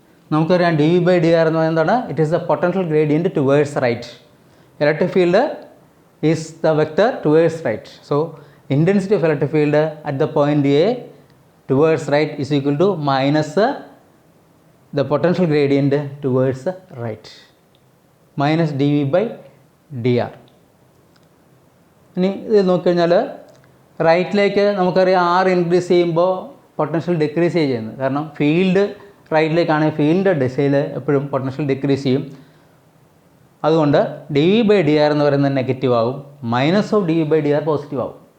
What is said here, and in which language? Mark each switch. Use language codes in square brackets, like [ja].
[ml] നമുക്കറിയാം dV by dr എന്ന് പറയുന്നത് എന്താണ്? [en] It is the potential gradient towards right. Electric field is the vector towards right. So intensity of electric field at the point A towards right is equal to minus the potential gradient towards right minus dV by dr. [ml] ഇനി ഇത് നോക്കിക്കഴിഞ്ഞാൽ റൈറ്റിലേക്ക് നമുക്കറിയാം R increase ചെയ്യുമ്പോൾ potential decrease ചെയ്യുന്നത്. കാരണം field റൈറ്റിലേക്കാണെങ്കിൽ ഫീൽഡിൻ്റെ ദിശയിൽ എപ്പോഴും പൊട്ടൻഷ്യൽ ഡിക്രീസ് ചെയ്യും. അതുകൊണ്ട് dV by dr എന്ന് പറയുന്നത് നെഗറ്റീവ് ആകും, minus of dV by dr positive ആകും.